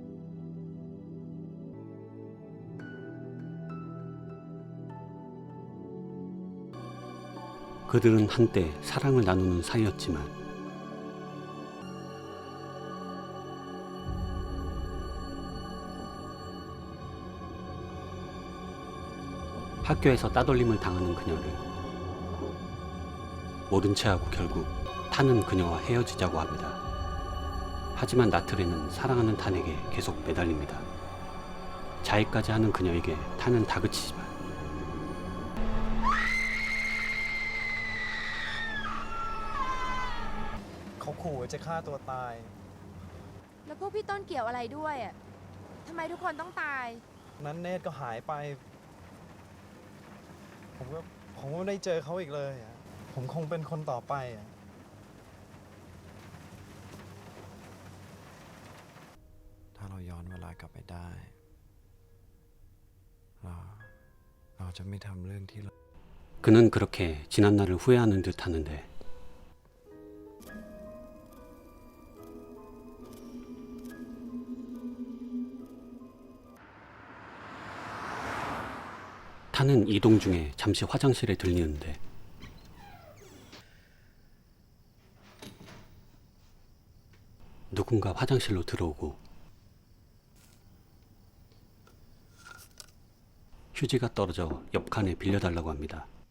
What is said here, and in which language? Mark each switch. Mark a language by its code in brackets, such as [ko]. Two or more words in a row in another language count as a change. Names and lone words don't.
[ko] 그들은 한때 사랑을 나누는 사이였지만 학교에서 따돌림을 당하는 그녀를 모른 채 하고 결국 탄은 그녀와 헤어지자고 합니다. 하지만 나트레는 사랑하는 탄에게 계속 매달립니다. 자해까지 하는 그녀에게 탄은 다그치지만 [th] เขาขู่ว่าจะฆ่าตัวตาย แล้วพวกพี่ต้นเกี่ยวอะไรด้วยอ่ะทำไมทุกคนต้องตาย นั้นเนตก็หายไป ผมก็ไม่ได้เจอเขาอีกเลยอะผมคงเป็นคนต่อไปอะ ถ้าเราย้อนเวลากลับไปได้ เราจะไม่ทำเรื่องที่เรา [ko] 그는 그렇게 지난 날을 후회하는 듯 하는데 타는 이동 중에 잠시 화장실에 들리는데 누군가 화장실로 들어오고 휴지가 떨어져 옆 칸에 빌려달라고 합니다.